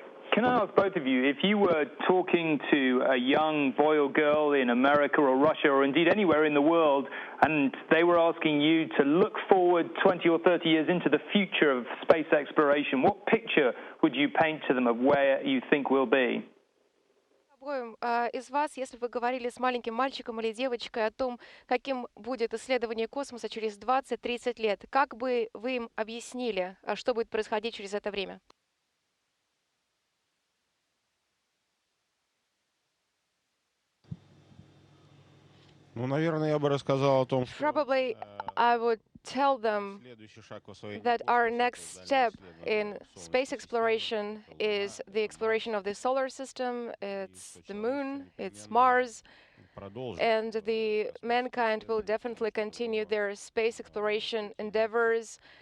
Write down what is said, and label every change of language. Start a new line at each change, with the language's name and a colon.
English: Can I ask both of you, if you were talking to a young boy or girl in America or Russia or indeed anywhere in the world, and they were asking you to look forward 20 or 30 years into the future of space exploration, what picture would you paint to them of where you think we'll be?
Russian: Из вас, если бы вы говорили с маленьким мальчиком или девочкой о том, каким будет исследование космоса через 20-30 лет, как бы вы им объяснили, что будет происходить через это время? Ну, наверное, я бы рассказал о том, что
English: Probably I would tell them that our next step in space exploration is the exploration of the solar system, it's the moon, it's Mars, and the mankind will definitely continue their space exploration endeavors.